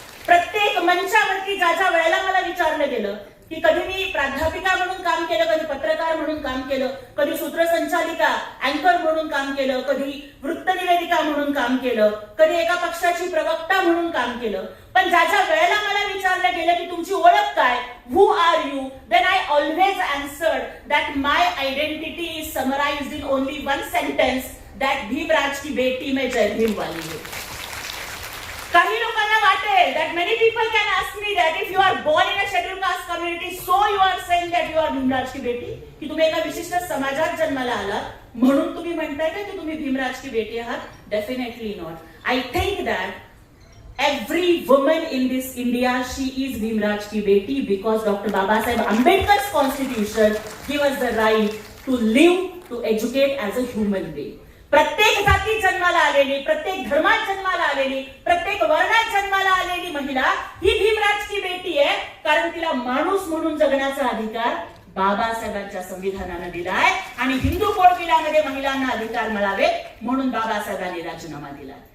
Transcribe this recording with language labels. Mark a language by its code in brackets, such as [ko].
[mr] प्रत्येक मंचावरती ज्या वेळेला मला विचारलं गेलं की कधी मी प्राध्यापिका म्हणून काम केलं, कधी पत्रकार म्हणून काम केलं, कधी सूत्रसंचालिका अँकर म्हणून काम केलं, कधी वृत्तनिवेदिका म्हणून काम केलं, कधी एका पक्षाची प्रवक्ता म्हणून काम केलं, पण ज्या वेळेला मला विचारलं गेलं की तुमची ओळख काय, [en] who are you, then I always answered that my identity is summarised in only one sentence, that [hi] Bhimraj की बेटी में जय भीम वाली है. [mr] काही लोकांना वाटेल [en] that many people can ask me that if you are born in a scheduled caste community, so you are saying that you are [hi] Bhimraj की बेटी, [mr] की तुम्ही एका विशिष्ट समाजात जन्माला आलात म्हणून तुम्ही म्हणताय का की तुम्ही भीमराज की बेटी आहात? [en] Definitely not. I think that every woman in this India, she is [hi] Bhimraj ki beti [en] because Dr. Babasaheb Ambedkar's constitution gives us the right to live, to educate as a human being. [mr] प्रत्येक जातीत जन्माला आलेली, प्रत्येक धर्मात जन्माला आलेली, प्रत्येक वर्णात जन्माला आलेली महिला ही भीमराज की बेटी आहे. कारण तिला माणूस म्हणून जगण्याचा अधिकार बाबासाहेबांच्या संविधानाने दिलाय आणि हिंदू कोड बिलामध्ये महिलांना अधिकार मिळावे म्हणून बाबासाहेबांनी राजीनामा दिला.